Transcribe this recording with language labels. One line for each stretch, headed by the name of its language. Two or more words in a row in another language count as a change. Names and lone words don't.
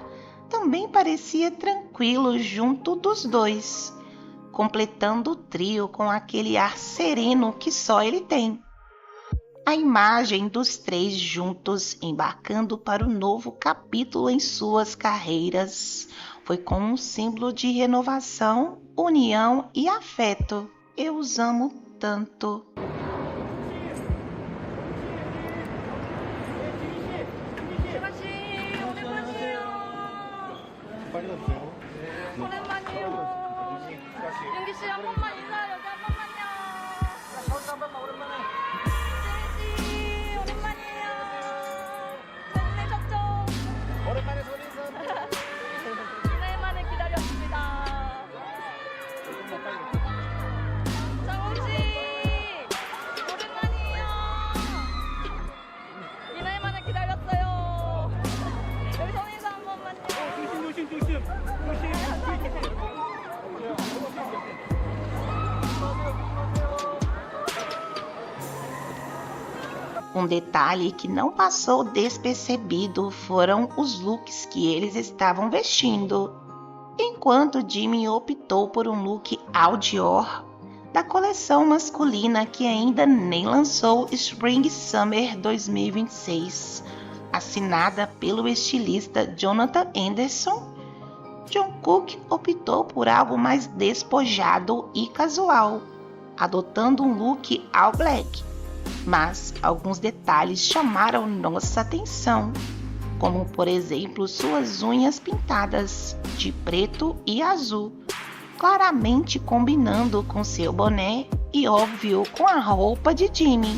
Portuguese: também parecia tranquilo junto dos dois, completando o trio com aquele ar sereno que só ele tem. A imagem dos três juntos embarcando para o novo capítulo em suas carreiras foi como um símbolo de renovação, união e afeto. Eu os amo tanto.
Korean: 윤기 씨 한 번만 인사 여기 한 번만요. 한 번만 오랜만에. 씨 오랜만이에요. 잘 지내셨죠? 오랜만에 손 인사. 이날만에 기다렸습니다. 장훈 씨 오랜만이에요. 이날만에 기다렸어요. 여기 손 인사 한 번만요. 조심.
Portuguese: Um detalhe que não passou despercebido foram os looks que eles estavam vestindo. Enquanto Jimin optou por um look All Dior, da coleção masculina que ainda nem lançou Spring Summer 2026, assinada pelo estilista Jonathan Anderson, Jungkook optou por algo mais despojado e casual, adotando um look
English: all black.
Portuguese: Mas alguns detalhes chamaram nossa atenção, como por exemplo suas unhas pintadas de preto e azul, claramente combinando com seu boné e óbvio com a roupa de Jimin.